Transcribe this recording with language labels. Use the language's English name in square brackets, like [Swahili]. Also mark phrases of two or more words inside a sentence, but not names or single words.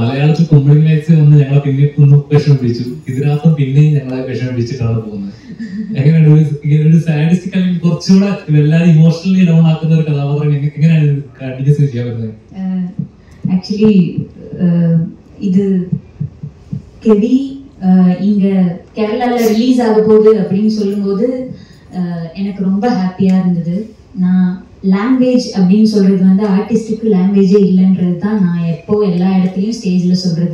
[Malayalam] മലയാളത്തിൽ കുമ്പളങ്ങി നൈറ്റ്സ് വന്ന് ഞങ്ങളെ പിന്നെ ഒന്ന് വിഷമിപ്പിച്ചു. ഇതിനകത്തും പിന്നെയും ഞങ്ങളെ വിഷമിപ്പിച്ചിട്ടാണ് പോകുന്നത്. എങ്ങനെയാണ് ഒരു സാഡിസ്റ്റിക് അല്ലെങ്കിൽ കുറച്ചുകൂടെ എല്ലാവരും [English] emotionally down [Malayalam] ആക്കുന്ന ഒരു കഥാപാത്രം എങ്ങനെയാണ് കണ്ടിന്യൂസ് ചെയ്യാൻ പറ്റുന്നത്? [Tamil] ஆக்சுவலி இது கெவி இங்க கேரளால ரிலீஸ் ஆக போகுது அப்படின்னு சொல்லும்போது எனக்கு ரொம்ப ஹாப்பியா இருந்தது. நான் லாங்குவேஜ் அப்படின்னு சொல்றது வந்து ஆர்டிஸ்டுக்கு லாங்குவேஜே இல்லைன்றது தான் நான் எப்போ எல்லா இடத்துலையும் ஸ்டேஜ்ல சொல்றது.